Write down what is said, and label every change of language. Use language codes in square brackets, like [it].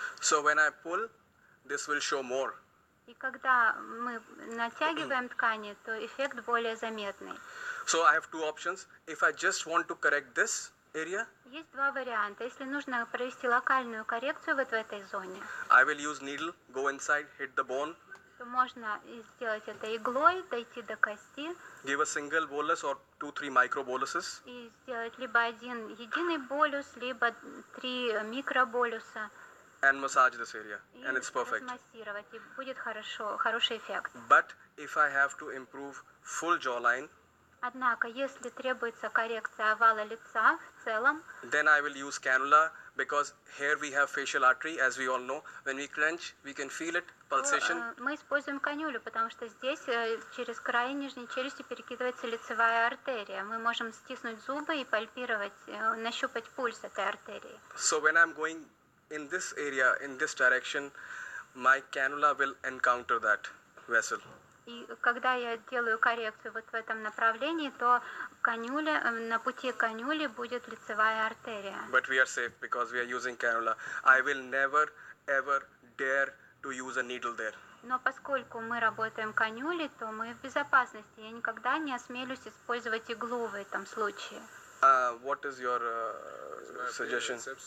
[en] So when I pull, this will show more. [ru] И когда мы натягиваем ткани, то эффект более заметный. [en] So I have two options. If I just want to correct this area, [ru] Есть два варианта. Если нужно провести локальную коррекцию вот в этой зоне, [en] I will use needle, go inside, hit the bone, [ru] то можно сделать это иглой, дойти до кости [en] give a single bolus or 2-3 micro boluses, [ru] и сделать либо один единый болюс, либо 3 микроболюса. [en] and massage this area, [ru] И [en] and it's perfect. [ru] размассировать, и будет хороший эффект. [en] But if I have to improve full jawline, [ru] Однако, если требуется коррекция овала лица в целом, [en] then I will use cannula because here we have facial artery, as we all know. When we clench, we can feel it, pulsation. [ru] Мы используем канюлю, потому что здесь через край нижней челюсти перекидывается лицевая артерия. Мы можем стиснуть зубы и пальпировать, нащупать пульс этой артерии. [en] So when I'm going in this area, in this direction, my cannula will encounter that vessel. [ru] И когда я делаю коррекцию вот в этом направлении, то на пути канюли будет лицевая артерия. [en] But we are safe because we are using cannula. I will never ever dare to use a needle there. [ru] Но поскольку мы работаем канюлей, то мы в безопасности. Я никогда не осмелюсь использовать иглу в этом случае. [en] What is your suggestion?